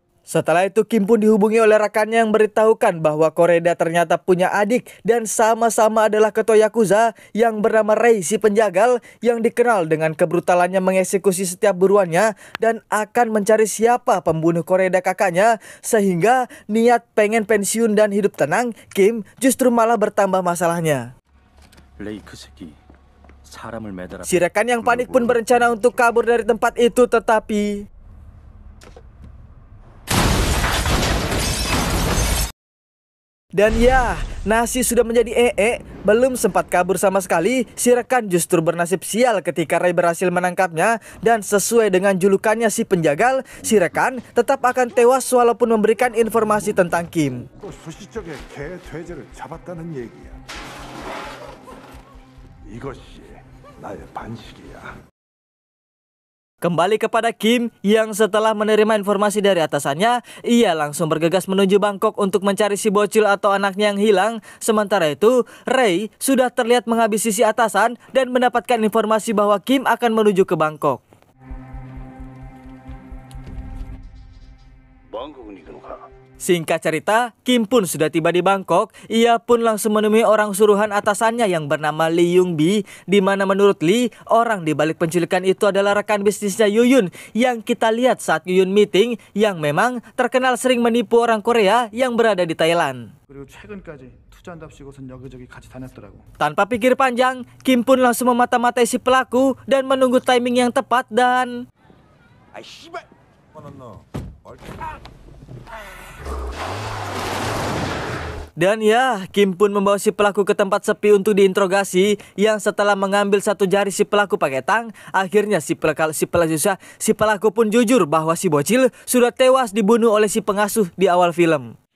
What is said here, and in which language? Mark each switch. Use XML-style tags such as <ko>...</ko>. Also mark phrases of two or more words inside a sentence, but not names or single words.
<id>Setelah itu Kim pun dihubungi oleh rekannya yang beritahukan bahwa Koreda ternyata punya adik dan sama-sama adalah ketua Yakuza yang bernama Rei si penjagal yang dikenal dengan kebrutalannya mengeksekusi setiap buruannya dan akan mencari siapa pembunuh Koreda kakaknya, sehingga niat pengen pensiun dan hidup tenang Kim justru malah bertambah masalahnya.</id> <ko>레이 그 새끼 사람을 매달아.</ko> <id>Si rekan yang panik pun berencana untuk kabur dari tempat itu, tetapi dan ya, nasi sudah menjadi belum sempat kabur sama sekali, si rekan justru bernasib sial ketika Rei berhasil menangkapnya dan sesuai dengan julukannya si penjagal, si rekan tetap akan tewas walaupun memberikan informasi tentang Kim.</id> <ko>또 수시적에 개 돼지를 잡았다는 얘기야. 이것이 나의 반식이야.</ko> <id>Kembali kepada Kim yang setelah menerima informasi dari atasannya, ia langsung bergegas menuju Bangkok untuk mencari si bocil atau anaknya yang hilang. Sementara itu, Rei sudah terlihat menghabisi si atasan dan mendapatkan informasi bahwa Kim akan menuju ke Bangkok.</id> <ko>방콕은 이리로 가.</ko> <id>Singkat cerita, Kim pun sudah tiba di Bangkok. Ia pun langsung menemui orang suruhan atasannya yang bernama Lee Yung Bi, di mana menurut Lee, orang di balik penculikan itu adalah rekan bisnisnya Yuyun yang kita lihat saat Yuyun meeting, yang memang terkenal sering menipu orang Korea yang berada di Thailand.</id> <ko>그리고 최근까지 투자한답시고선 여기저기 같이 다녔더라고.</ko> <id>Tanpa pikir panjang, Kim pun langsung memata-matai si pelaku dan menunggu timing yang tepat dan</id> <ko>아이 씨발.</ko> <id>ya, Kim pun membawa si pelaku ke tempat sepi untuk diinterogasi, yang setelah mengambil satu jari si pelaku pakai tang, akhirnya si pelaku pun jujur bahwa si bocil sudah tewas dibunuh oleh si pengasuh di awal film.</id>